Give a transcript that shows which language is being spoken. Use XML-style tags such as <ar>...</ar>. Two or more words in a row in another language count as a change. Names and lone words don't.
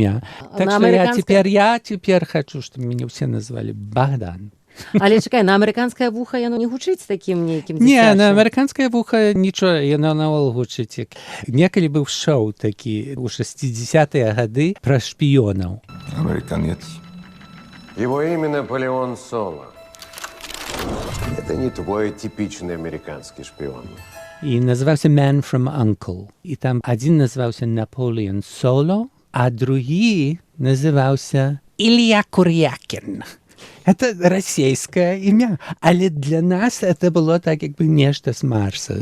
<be>Так што я цяпер хачу, што мяне ўсе назвалі Богдан. Але чакай, на амерыканскае вуха яно не гучыць такім нейкім Не, дзіцячым? на амерыканскае вуха нічога, яно наогул гучыць. Некалі быў шоу такі ў 60-е гады пра шпіёнаў.</be> <ru>Американец. Его имя Наполеон Соло. Это не твой типичный американский шпион.</ru> <be>І называўся Man from Uncle. І там адзін называўся Наполеон Соло, а другі называўся Илья Курякин. Это расійскае імя, але для нас это было так, як бы нешта з Марса.</be>